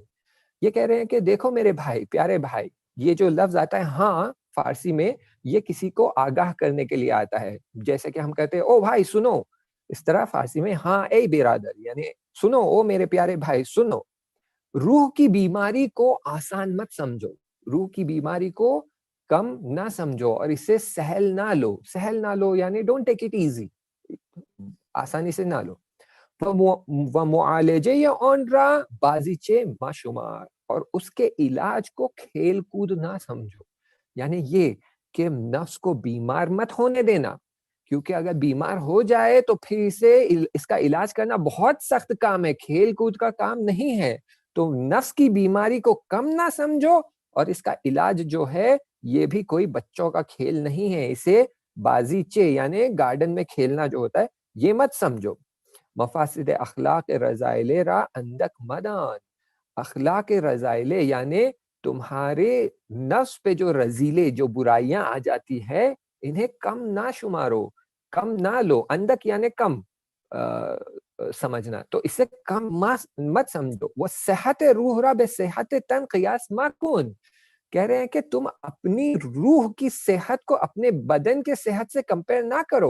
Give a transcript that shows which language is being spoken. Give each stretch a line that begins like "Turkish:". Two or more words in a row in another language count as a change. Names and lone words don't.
Urdu: یہ کہہ رہے ہیں کہ دیکھو میرے بھائی، پیارے بھائی، یہ جو لفظ آتا ہے ہاں فارسی میں، یہ کسی کو آگاہ کرنے کے لیے آتا ہے، جیسے کہ ہم کہتے ہیں او بھائی سنو، اس طرح فارسی میں
Persian: ہاں اے برادر
Urdu: یعنی سنو، او میرے پیارے بھائی سنو۔ روح کی بیماری کو آسان مت سمجھو، روح کی بیماری کو کم نہ سمجھو، اور اسے سہل نہ لو یعنی
English: don't take it easy,
Urdu: آسانی سے نہ لو۔
Persian: ومعالجے یا اون را بازیچے ماشمار،
Urdu: اور اس کے علاج کو کھیل کود نہ سمجھو، یعنی یہ کہ نفس کو بیمار مت ہونے دینا، کیونکہ اگر بیمار ہو جائے تو پھر اس کا علاج کرنا بہت سخت کام ہے، کھیل کود کا کام نہیں ہے۔ تو نفس کی بیماری کو کم نہ سمجھو، اور اس کا علاج جو ہے یہ بھی کوئی بچوں کا کھیل نہیں ہے، اسے بازیچے یعنی گارڈن میں کھیلنا جو ہوتا ہے یہ مت سمجھو۔
Persian: مفاسد اخلاق رذائل را اندک مدان،
Urdu: اخلاق رذائل یعنی تمہارے نفس پہ جو رذیلے، جو برائیاں آ جاتی ہے، انہیں کم نہ شمارو، کم نہ لو، اندک یعنی کم سمجھنا، تو اسے کم مت سمجھو۔
Persian: وہ صحت روح را بے صحت تن قیاس مکن،
Urdu: کہہ رہے ہیں کہ تم اپنی روح کی صحت کو اپنے بدن کے صحت سے کمپیئر نہ کرو۔